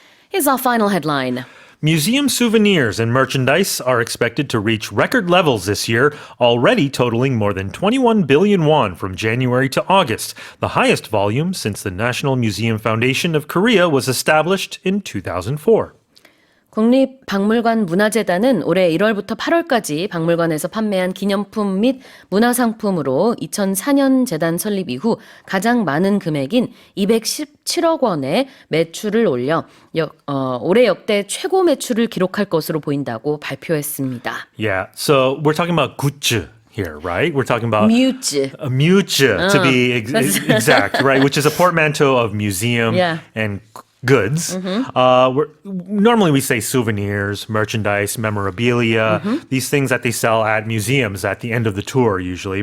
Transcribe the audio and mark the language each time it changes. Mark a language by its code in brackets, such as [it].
[en] Here's our final headline. Museum souvenirs and merchandise are expected to reach record levels this year, already totaling more than 21 billion won from January to August, the highest volume since the National Museum Foundation of Korea was established in 2004. [ko] 국립박물관문화재단은 올해 1월부터 8월까지 박물관에서 판매한 기념품 및 문화상품으로 2004년 재단 설립 이후 가장 많은 금액인 217억 원의 매출을 올려 올해 역대 최고 매출을 기록할 것으로 보인다고 발표했습니다. [en] Yeah, so we're talking about 굿즈 here, right? We're talking about [ko] 뮤즈. [en] 뮤즈, to be exact, right? Which is a portmanteau of museum and goods. Normally we say souvenirs, merchandise, memorabilia, these things that they sell at museums at the end of the tour usually.